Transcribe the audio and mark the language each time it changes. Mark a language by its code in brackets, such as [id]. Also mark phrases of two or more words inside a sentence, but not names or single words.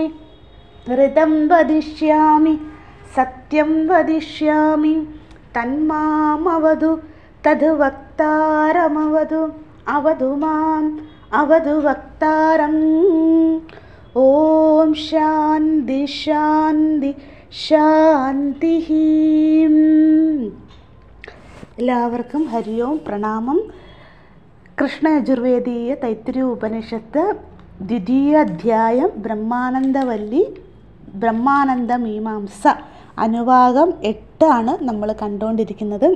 [sa] ऋतं वदिष्यामि सत्यं वदिष्यामि तन्मामवतु तद्वक्तारमवतु अवतु माम् अवतु वक्तारम्। ओम शांति शांति शांतिः। [ml] എല്ലാവർക്കും [sa] ഹരി ഓം [ml] പ്രണാമം. കൃഷ്ണയജുർവേദീയ തൈത്തിരീയ ഉപനിഷത്ത് ദ്വിതീയ അധ്യായം ബ്രഹ്മാനന്ദവല്ലി ബ്രഹ്മാനന്ദ മീമാംസ അനുവാകം 8 ആണ് നമ്മൾ കണ്ടുകൊണ്ടിരിക്കുന്നത്.